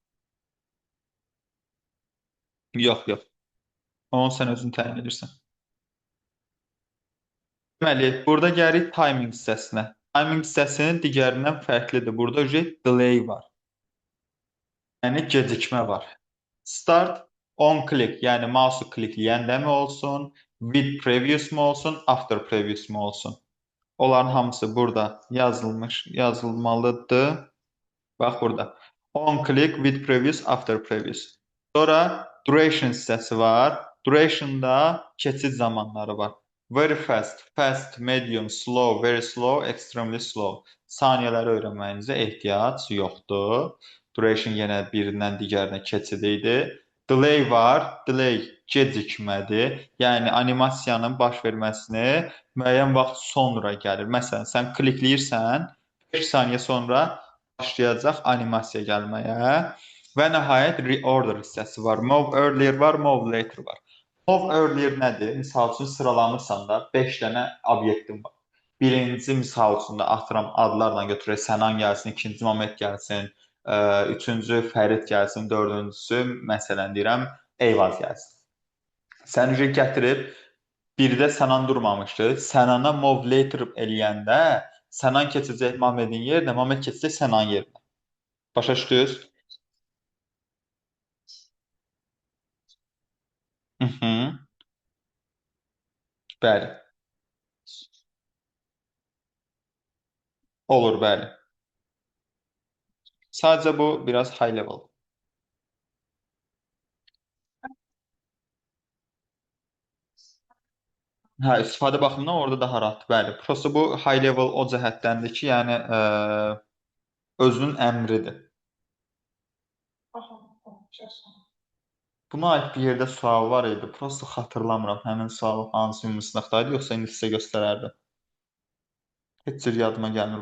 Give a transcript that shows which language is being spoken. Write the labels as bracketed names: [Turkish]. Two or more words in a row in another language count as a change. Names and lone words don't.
[Azerbaijani] Yox, yox. Onu sən özün təyin edirsən. Deməli, burada gəlirik timing hissəsinə. Timing hissəsinin digərindən fərqlidir. Burada delay var. Yəni gecikmə var. [English] Start on click, [Azerbaijani] yəni mouse'u klikləyəndə mi olsun, [English] with previous [Azerbaijani] mu olsun, [English] after previous [Azerbaijani] mu olsun? Onların hamısı burada yazılmalıdır. Bax burada. [English] On click with previous, after previous. [Azerbaijani] Sonra duration hissəsi var. Duration'da keçid zamanları var. [English] Very fast, fast, medium, slow, very slow, extremely slow. [Azerbaijani] Saniyələri öyrənməyinizə ehtiyac yoxdur. Duration yenə birindən digərinə keçid idi. Delay var. Delay gecikmədir. Yəni animasiyanın baş verməsini müəyyən vaxt sonra gəlir. Məsələn, sən klikləyirsən, 5 saniyə sonra başlayacaq animasiya gəlməyə. Və nəhayət reorder hissəsi var. [English] Move earlier var, move later var. Move earlier [Azerbaijani] nədir? Misal üçün sıralamırsan da 5 dənə obyektin var. Birinci misal üçün də atıram adlarla götürək. Sənan gəlsin, ikinci Mamet gəlsin, üçüncü Fərid gəlsin, dördüncüsü məsələn deyirəm Eyvaz gəlsin. Sən gətirib birdə Sənan durmamışdı. Sənana [English] move later [Azerbaijani] eləyəndə Sənan keçəcək Mamedin yerinə, Mamed keçəcək Sənan yerinə. Başa düşdünüz? Bəli. Olur, bəli. Sadəcə bu biraz [English] high level. [Azerbaijani] Hə, istifadə baxımından orada daha rahatdır, bəli. Prosta bu [English] high level [Azerbaijani] o cəhətdəndir ki, yəni özünün əmridir. Buna aid bir yerdə sual var idi. Prosta xatırlamıram həmin sual hansı ünvanlıqdaydı, yoxsa indi sizə göstərərdim. Heç cür yadıma gəlmir.